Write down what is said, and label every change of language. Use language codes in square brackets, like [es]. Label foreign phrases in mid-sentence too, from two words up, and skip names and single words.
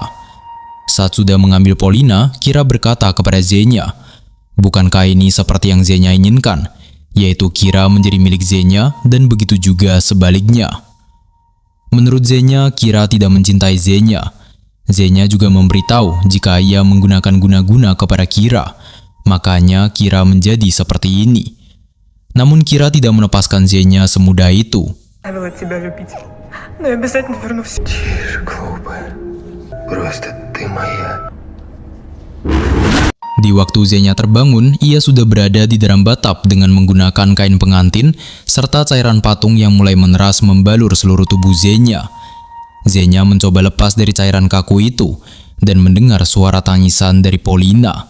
[id] Saat sudah mengambil Polina, Kira berkata kepada Xenia, "Bukankah ini seperti yang Xenia inginkan, yaitu Kira menjadi milik Xenia dan begitu juga sebaliknya?" Menurut Xenia, Kira tidak mencintai Xenia. Xenia juga memberitahu jika ia menggunakan guna-guna kepada Kira, makanya Kira menjadi seperti ini. Namun Kira tidak melepaskan Xenia semudah itu. [ru] Оставила тебя любить, но я обязательно вернусь. Тише, глупая. Просто ты моя. [id] Di waktu Xenia terbangun, ia sudah berada di dalam batap dengan menggunakan kain pengantin serta cairan patung yang mulai meneras membalur seluruh tubuh Xenia. Xenia mencoba lepas dari cairan kaku itu dan mendengar suara tangisan dari Polina.